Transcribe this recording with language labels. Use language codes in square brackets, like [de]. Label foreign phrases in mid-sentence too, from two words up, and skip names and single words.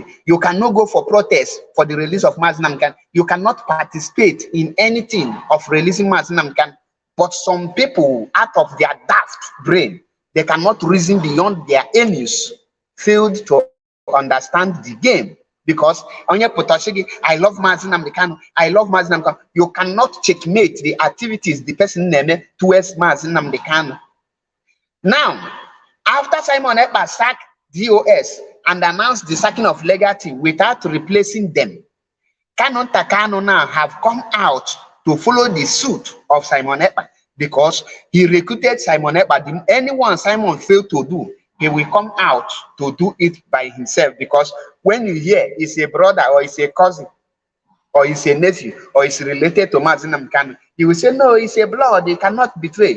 [en] You cannot go for protest for the release of Mazi Nnamdi Kanu. You cannot participate in anything of releasing Mazi Nnamdi Kanu. But some people, out of their daft brain, they cannot reason beyond their enemies, failed to understand the game. Because on your potashigi, I love Mazi Nnamdi Kanu, I love Mazi Nnamdi Kanu. You cannot checkmate the activities the person name towards Mazi Nnamdi Kanu. Now, after Simon Ekpa sacked DOS and announced the sacking of legal team without replacing them, Kanu Kanu now have come out to follow the suit of Simon Ekpa because he recruited Simon Ekpa. Anyone Simon failed to do, he will come out to do it by himself, because when you hear it's a brother or it's a cousin or it's a nephew or it's related to Mazi Nnamdi Kanu, he will say, no, it's a blood, they cannot betray.